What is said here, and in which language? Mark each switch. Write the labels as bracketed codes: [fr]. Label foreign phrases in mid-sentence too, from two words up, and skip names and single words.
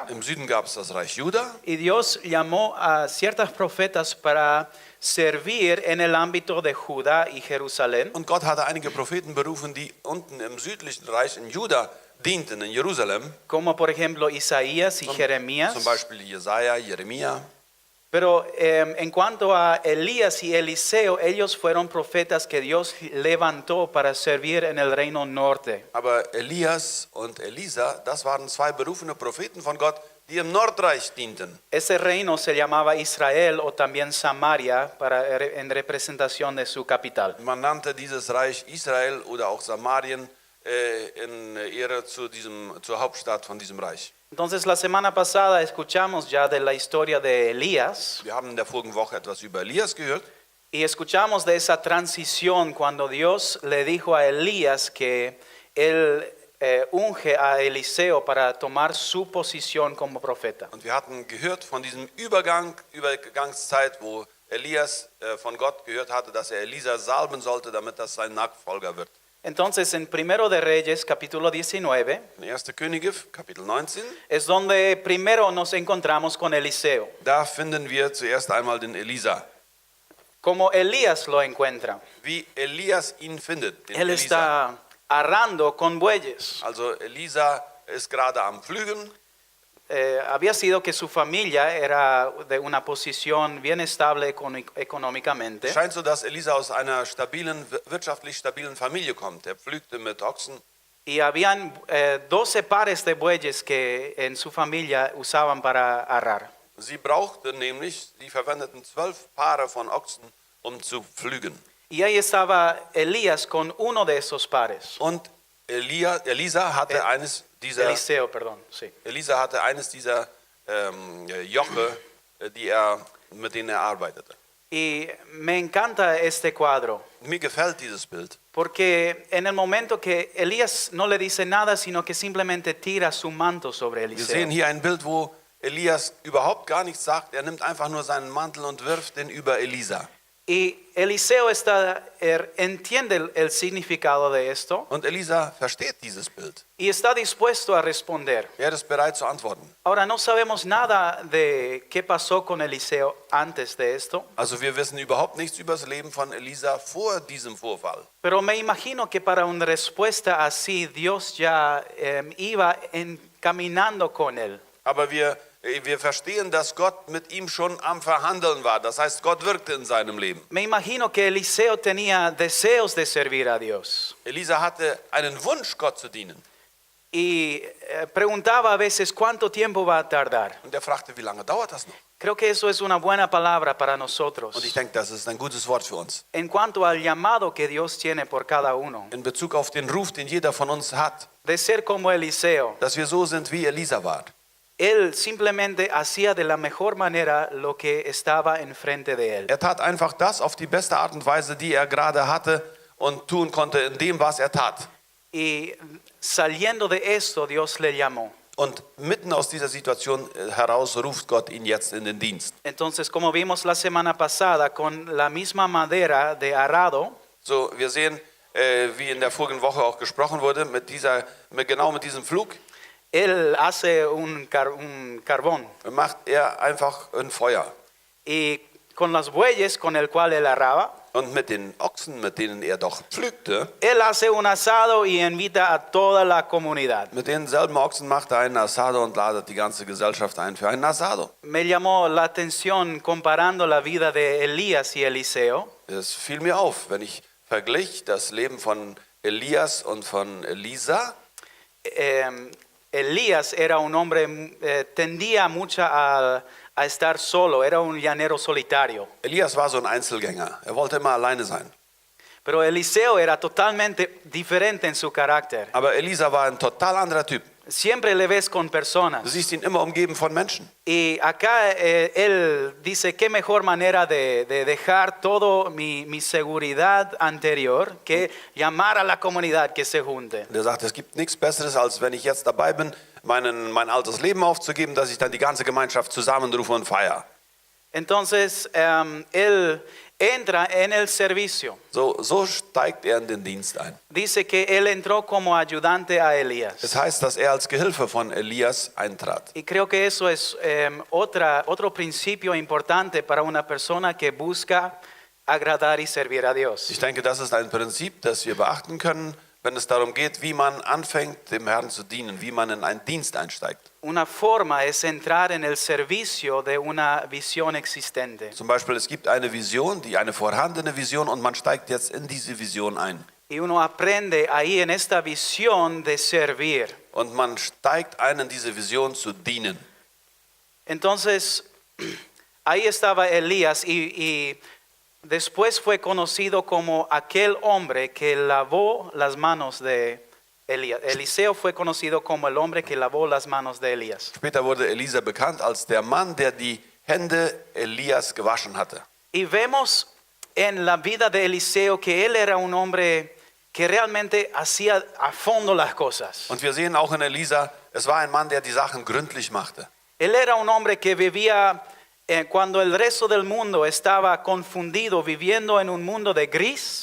[de] Im Süden gab es das Reich Juda [es] Y Dios llamó a ciertas profetas para servir en el ámbito de Judá y Jerusalén. [de] und Gott hatte einige Propheten berufen, die unten im südlichen Reich in Juda dienten, in Jerusalem. [es] Como por ejemplo Isaías y Jeremías. [de] Zum Beispiel Jesaja, Jeremia. [es] Pero en cuanto a Elías y Eliseo, ellos fueron profetas que Dios levantó para servir en el reino norte. [de] Aber Elias und Elisa, das waren 2 berufene Propheten von Gott, die im Nordreich dienten. [es] Ese reino se llamaba Israel o también Samaria en representación de su capital. [de] Man nannte dieses Reich Israel oder auch Samarien in Ehre zur Hauptstadt von diesem Reich. [es] Entonces la semana pasada escuchamos ya de la historia de Elías [de] Wir haben in der vorigen Woche etwas über Elias gehört. [es] y escuchamos de esa transición cuando Dios le dijo a Elías que él unge a Eliseo para tomar su posición como profeta. [de] Und wir hatten gehört von diesem Übergangszeit, wo Elias von Gott gehört hatte, dass er Elisa salben sollte, damit das sein Nachfolger wird. [es] Entonces en Primero de Reyes, capítulo 19, [de] In 1. Könige, Kapitel 19, [es] es donde primero nos encontramos con Eliseo. [de] da finden wir zuerst einmal den Elisa. [es] Como Elías lo encuentra. [de] Wie Elias ihn findet, den [es] Él [de] Elisa. [es] está arrando con bueyes. [de] Also Elisa ist gerade am Pflügen. [es] Había sido que su familia era de una posición bien estable económicamente. [de] Es scheint so, dass Elisa aus einer wirtschaftlich stabilen Familie kommt. Er pflügte mit Ochsen. [es] Y habían 12 pares de bueyes que en su familia usaban para arar. [de] Sie verwendeten 12 Paare von Ochsen, um zu pflügen. [es] Y ahí estaba Elías con uno de esos pares. [de] Und Elisa hatte [es] Eliseo, perdón, sí. [de] Elisa hatte eines dieser Joche, mit denen er arbeitete. [es] Y me encanta este cuadro, [de] Mir gefällt dieses Bild, [es] porque en el momento que Elías no le dice nada, sino que simplemente tira su manto sobre [de] Wir sehen [es] Eliseo. [de] hier ein Bild, wo Elias überhaupt gar nichts sagt. Er nimmt einfach nur seinen Mantel und wirft den über Elisa. [es] Y Eliseo entiende el significado de esto [de] Und Elisa versteht dieses Bild. [es] y está dispuesto a responder. [de] Er ist bereit zu antworten. [es] Ahora no sabemos nada de qué pasó con Eliseo antes de esto, [de] Also wir wissen überhaupt nichts über das Leben von Elisa vor diesem Vorfall. [es] pero me imagino que para una respuesta así Dios ya iba caminando con él. [de] Aber wir verstehen, dass Gott mit ihm schon am Verhandeln war. Das heißt, Gott wirkte in seinem Leben. [es] Me imagino que Eliseo tenía deseos de servir a Dios [de] Elisa hatte einen Wunsch, Gott zu dienen. [es] y preguntaba a veces cuánto tiempo va a tardar. [de] Und er fragte, wie lange dauert das noch? [es] Creo que eso es una buena palabra para [de] Und ich [es] nosotros [de] denke, das ist ein gutes Wort für uns. [es] en cuanto al llamado que Dios tiene por cada uno, [de] In Bezug auf den Ruf, den jeder von uns hat, [es] de ser como Eliseo. [de] dass wir so sind, wie Elisa war. [es] Él simplemente hacía de la mejor manera lo que estaba enfrente de él. [de] Er tat einfach das auf die beste Art und Weise, die er gerade hatte und tun konnte in dem, was er tat. [es] Y saliendo de esto, Dios le llamó. [de] Und mitten aus dieser Situation heraus ruft Gott ihn jetzt in den Dienst. [es] Entonces, como vimos la semana pasada, con la misma madera de arado, [de] So, wir sehen, wie in der vorigen Woche auch gesprochen wurde, genau mit diesem Flug [es] él hace un carbón. [de] macht er einfach ein Feuer. [es] Y con los bueyes con el cual él arraba, [de] Und mit den Ochsen, mit denen er doch pflügte, [es] él hace un asado y invita a toda la comunidad. [de] mit denselben Ochsen macht er einen Asado und ladet die ganze Gesellschaft ein für einen Asado. [es] Me llamó la atención comparando la vida de Elías y Eliseo. [de] Es fiel mir auf, wenn ich verglich das Leben von Elias und von Elisa. [es] Elías era un hombre, tendía mucho a estar solo, era un llanero solitario. [de] Elias war so ein Einzelgänger. Er wollte immer alleine sein. [es] Pero Eliseo era totalmente diferente en su carácter. [de] Aber Elisa war ein total anderer Typ. [es] Siempre le ves con [de] Du [es] personas. [de] siehst ihn immer umgeben von Menschen. [es] Y acá él dice, qué mejor manera de dejar todo mi seguridad anterior que llamar a la comunidad que se junte. [de] Und er sagt, es gibt nichts Besseres, als wenn ich jetzt dabei bin, mein altes Leben aufzugeben, dass ich dann die ganze Gemeinschaft zusammenrufe und feiere. [es] Entonces, él entra en el servicio. [de] So steigt er in den Dienst ein. [es] Dice que él entró como ayudante a Elías. [de] Es heißt, dass er als Gehilfe von Elias eintrat. [es] Y creo que eso es otro principio importante para una persona que busca agradar y servir a Dios. [de] Ich denke, das ist ein Prinzip, das wir beachten können, wenn es darum geht, wie man anfängt, dem Herrn zu dienen, wie man in einen Dienst einsteigt. [es] Una forma es entrar en el servicio de una visión existente. [de] Zum Beispiel, es gibt eine Vision, eine vorhandene Vision, und man steigt jetzt in diese Vision ein. [es] Y uno aprende ahí en esta visión de servir. [de] Und man steigt ein in diese Vision zu dienen. [es] Entonces, ahí estaba Elías y después fue conocido como aquel hombre que lavó las manos de Elías. Eliseo fue conocido como el hombre que lavó las manos de Elías. [de] Später wurde Elisa bekannt als der Mann, der die Hände Elias gewaschen hatte. [es] Y vemos en la vida de Eliseo que él era un hombre que realmente hacía a fondo las cosas. [de] Und wir sehen auch in Elisa, es war ein Mann, der die Sachen gründlich machte. [es] Él era un hombre que vivía cuando el resto del mundo estaba confundido, viviendo en un mundo de gris.